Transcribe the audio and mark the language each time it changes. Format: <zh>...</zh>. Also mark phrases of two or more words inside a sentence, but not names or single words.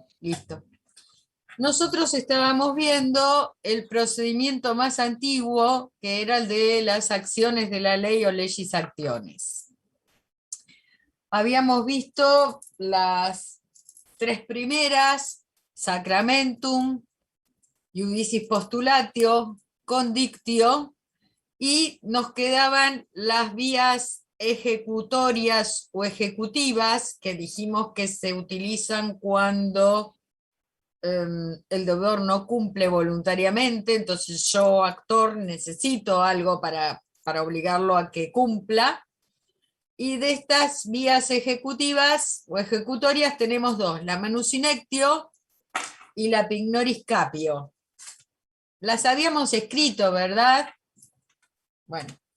<es>Listo. Nosotros estábamos viendo el procedimiento más antiguo, que era el de las acciones de la ley o</es> <la>legis actiones.</la> <es>Habíamos visto las tres primeras:</es> <la>sacramentum, iudicis postulatio, condictio,</la> <es>y nos quedaban las vías ejecutorias o ejecutivas, que dijimos que se utilizan cuando el deudor no cumple voluntariamente, entonces yo, actor, necesito algo para obligarlo a que cumpla. Y de estas vías ejecutivas o ejecutorias tenemos dos: la</es> <la>manus inectio</la> <es>y la</es> <la>pignoris capio.</la> <es>Las habíamos escrito, ¿verdad? Bueno.</es>